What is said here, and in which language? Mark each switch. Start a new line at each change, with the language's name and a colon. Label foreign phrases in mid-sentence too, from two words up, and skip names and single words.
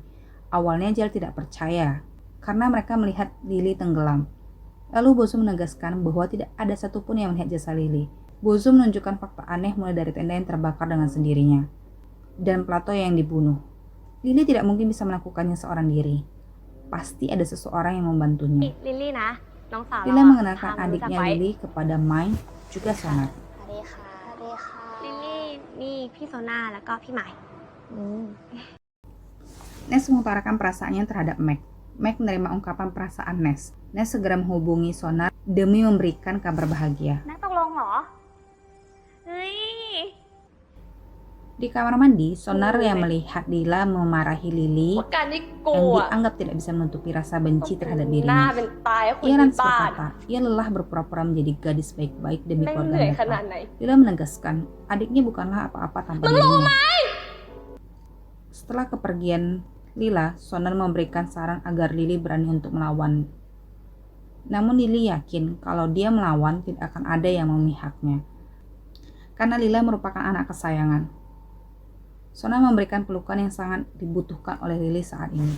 Indonesian: Awalnya Jel tidak percaya karena mereka melihat Lily tenggelam. Lalu Bozo menegaskan bahwa tidak ada satupun yang melihat jasa Lily. Bozo menunjukkan fakta aneh mulai dari tenda yang terbakar dengan sendirinya dan Plato yang dibunuh. Lily tidak mungkin bisa melakukannya seorang diri. Pasti ada seseorang yang membantunya.
Thai: ลิลลี่นะน้องสาว
Indonesian: Lila
Thai: เราอะ
Indonesian: mengenalkan
Thai: พามารู้จัก
Indonesian: adiknya
Thai: ไว้
Indonesian: Lily kepada Mai juga Sonar.
Thai: สวัสดีค่ะสวัสดีค่ะลิลลี่นี่พี่โซน่าแล้วก็พี่ใหม่
Indonesian: Nes mengutarakan perasaannya terhadap Meg. Meg menerima ungkapan perasaan Nes. Nes segera menghubungi Sonar demi memberikan kabar bahagia.
Thai: แม็กตกลงเหรอ เฮ้ย
Indonesian: Di kamar mandi, Sonar yang melihat Lila memarahi Lily
Thai: การที่กู
Indonesian: yang
Thai: อะ
Indonesian: dianggap tidak bisa menutupi rasa benci terhadap
Thai: หน้า
Indonesian: dirinya.
Thai: เป็นตายคน
Indonesian: Ia
Thai: ที่
Indonesian: lantas
Thai: บ้าน
Indonesian: berkata, ia lelah berpura-pura menjadi gadis baik-baik demi
Thai: แม่ง
Indonesian: keluarga
Thai: เหนื่อยขนาด
Indonesian: mereka.
Thai: ไหน
Indonesian: Lila menegaskan, adiknya bukanlah apa-apa tanpa dirinya. Setelah kepergian Lila, Sonar memberikan saran agar Lily berani untuk melawan. Namun Lily yakin kalau dia melawan tidak akan ada yang memihaknya. Karena Lila merupakan anak kesayangan. Sonar memberikan pelukan yang sangat dibutuhkan oleh Lily saat ini.